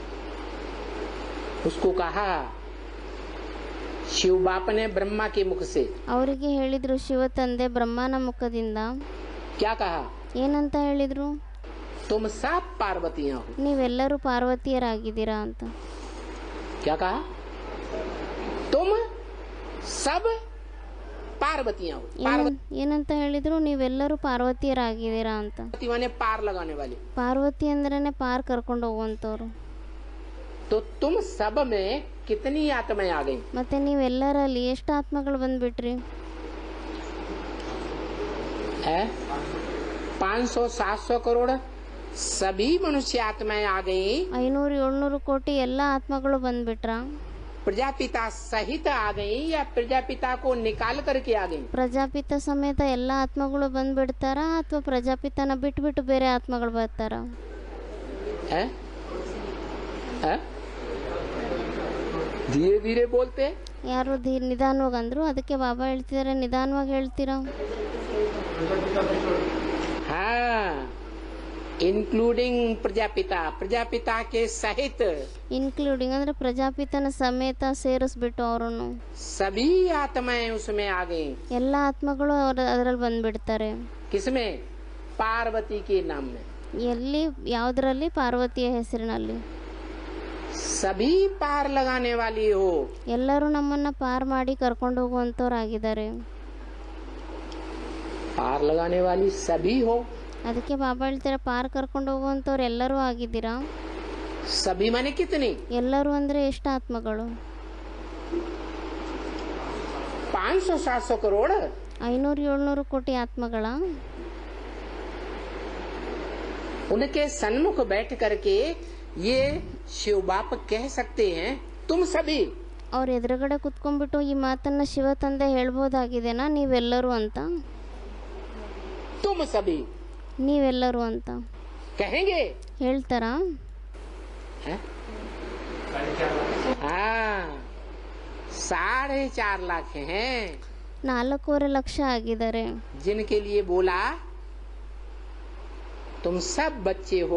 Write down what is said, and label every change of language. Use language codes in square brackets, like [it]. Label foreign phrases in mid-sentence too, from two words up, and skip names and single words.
[hi] उसको कहा शिव बाप ने ब्रह्मा के मुख से [kn] ಅವರಿಗೆ ಹೇಳಿದ್ರು ಶಿವ ತಂದೆ ಬ್ರಹ್ಮನ ಮುಖದಿಂದ. [hi] क्या कहा? [kn] ಏನಂತ ಹೇಳಿದ್ರು? [hi] तुम सब पार्वतियां हो। [kn] ನೀವೆಲ್ಲರೂ ಪಾರ್ವತಿಯರಾಗಿದ್ದೀರಾ ಅಂತ. [hi] क्या कहा? तुम सब पार्वतियां हो। [kn] ಏನಂತ ಹೇಳಿದ್ರು? ನೀವೆಲ್ಲರೂ ಪಾರ್ವತಿಯರಾಗಿದ್ದೀರಾ ಅಂತ. [hi] पार्वती माने पार लगाने वाली। [kn] ಪಾರ್ವತಿ ಅಂದ್ರೇನೆ ಪಾರ್ ಕರ್ಕೊಂಡು ಹೋಗುವಂತವ್ರು. [hi] तो तुम सब में कितनी आत्माएं आ गई? [kn] ಮತ್ತೆ ನೀವೆಲ್ಲರಲ್ಲಿ ಎಷ್ಟು ಆತ್ಮಗಳು ಬಂದ್ಬಿಟ್ರಿ? [hi] 500-700 करोड़ सभी मनुष्य आत्माएं आ गई। [kn] 500-700 ಕೋಟಿ ಎಲ್ಲ ಆತ್ಮಗಳು ಬಂದ್ಬಿಟ್ರ? [hi] प्रजापिता सहित आ गई या प्रजापिता को निकाल करके आ गई? [kn] ಪ್ರಜಾಪಿತ ಸಮೇತ ಎಲ್ಲ ಆತ್ಮಗಳು ಬಂದ್ಬಿಡ್ತಾರ ಅಥವಾ ಪ್ರಜಾಪಿತನ ಬಿಟ್ಬಿಟ್ಟು ಬೇರೆ ಆತ್ಮಗಳು ಬರ್ತಾರ? [hi] है? है? धीरे धीरे बोलते। [kn] ಯಾರು ನಿಧಾನವಾಗಿ ಅಂದ್ರು, ಅದಕ್ಕೆ ಬಾಬಾ ಹೇಳ್ತಿದ್ದಾರೆ ನಿಧಾನವಾಗಿ ಹೇಳ್ತೀರಾ. [hi] हाँ, इंक्लूडिंग प्रजापिता, प्रजापिता के सहित, [kn] ಇನ್ಕ್ಲೂಡಿಂಗ್ ಅಂದ್ರೆ ಪ್ರಜಾಪಿತನ ಸಮೇತ ಸೇರಿಸ್ಬಿಟ್ಟು ಅವರನ್ನು [hi] सभी आत्माएं उसमें आ गई। [kn] ಎಲ್ಲ ಆತ್ಮಗಳು ಅದರಲ್ಲಿ ಬಂದ್ಬಿಡ್ತಾರೆ. [hi] किसमें? पार्वती के नाम में। [kn] ಎಲ್ಲಿ ಯಾವುದರಲ್ಲಿ? ಪಾರ್ವತಿಯ ಹೆಸರಿನಲ್ಲಿ. [hi] सभी पार लगाने वाली हो। [kn] ಎಲ್ಲರೂ ನಮ್ಮನ್ನ ಪಾರ್ ಮಾಡಿ ಕರ್ಕೊಂಡು ಹೋಗುವಂತವ್ರಾಗಿದ್ದಾರೆ. [hi] पार लगाने वाली सभी हो। [kn] ಅದಕ್ಕೆ ಬಾಬಾ ಹೇಳ್ತಾರೆ ಪಾರ್ ಕರ್ಕೊಂಡು ಹೋಗುವಂತವ್ರು ಎಲ್ಲರೂ ಆಗಿದ್ದೀರಾ. [hi] सभी माने कितनी? [kn] ಎಲ್ಲರೂ ಅಂದ್ರೆ ಎಷ್ಟು ಆತ್ಮಗಳು? [hi] 500-700 करोड़। [kn] 500-700 ಕೋಟಿ ಆತ್ಮಗಳ. [hi] उनके सन्मुख बैठ करके ये शिव बाप कह सकते हैं तुम सभी। [kn] ಅವ್ರ ಎದುರುಗಡೆ ಕುತ್ಕೊಂಡ್ಬಿಟ್ಟು ಈ ಮಾತನ್ನ ಶಿವ ತಂದೆ ಹೇಳ್ಬೋದಾಗಿದೆನಾ ನೀವೆಲ್ಲರೂ ಅಂತ? [hi] तुम सभी [kn] ನೀವೆಲ್ಲರೂ ಅಂತ [hi] कहेंगे? [kn] ಹೇಳ್ತಾರಾ? [hi] हाँ, 4.5 लाख हैं [kn] 4.5 ಲಕ್ಷ ಆಗಿದ್ದಾರೆ. [hi] जिनके लिए बोला तुम सब बच्चे हो।